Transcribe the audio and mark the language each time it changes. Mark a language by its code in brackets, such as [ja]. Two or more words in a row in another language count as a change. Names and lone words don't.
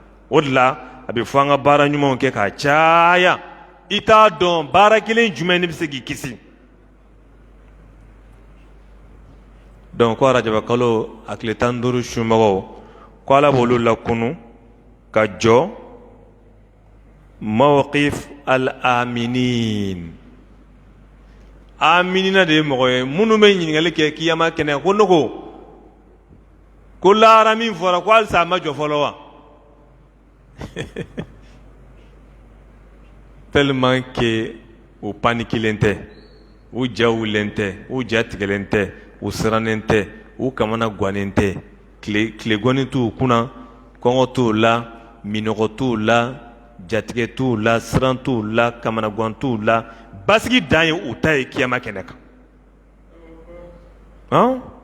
[bm] O de la a bɛ fɔ an ka baara ɲumanw kɛ ka caya. I t'a dɔn baara kelen jumɛn de bɛ se k'i kisi. Donc ko arajaba kalo a tile 15 sunbagaw ko Ala b'olu lakunu ka jɔ [ar] موقف الآمنين. [bm] Aminina de ye mɔgɔ ye minnu bɛ ɲininkali kɛ kiyama kɛnɛ ko ne ko lahara min fɔra ko halisa a ma jɔ fɔlɔ wa? [fr] Tellement que [bm] u paniquelen tɛ, u ja wulilen tɛ, u ja tigɛlen tɛ, u sirannen tɛ, u kamana gannen tɛ, tile gɔni t'u kunna, kɔngɔ t'u la, minɔgɔ t'u la, jatigɛ t'u la, siran t'u la, kamana gan t'u la, basigi dan ye u ta ye kiyama kɛnɛ kan.